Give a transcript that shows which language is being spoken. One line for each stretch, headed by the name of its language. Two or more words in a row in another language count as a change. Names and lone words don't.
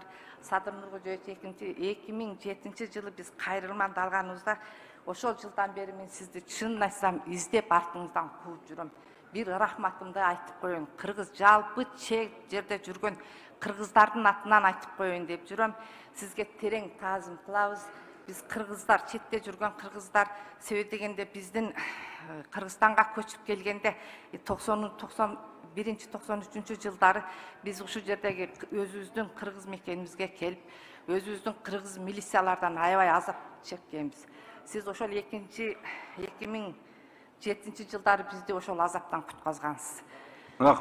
Kyrgyz: Садыр Нуркожоевич 2007 жылы биз кайрылманды алганыбызда, ошол жылдан бери мен сизди чынын айтсам издеп артыңыздан кууп жүрөм. Бир рахматымды айтып коеюн. Кыргыз жалпы чет жерде жүргөн кыргыздардын атынан айтып коеюн деп жүрөм. Сизге терең таазим кылабыз. Биз Кыргызлар, четте жүргөн Kırgızlar, себеби дегенде биздин Кыргызстанга көчүп келгенде 91-93 жылдары биз ушул жердеги өзүбүздүн Кыргыз мекенибизге келип, өзүбүздүн Кыргыз милициялардан аябай азап чеккенбиз. Сиз ошол 2007 жылдары бизди ошол азаптан кутказгансыз.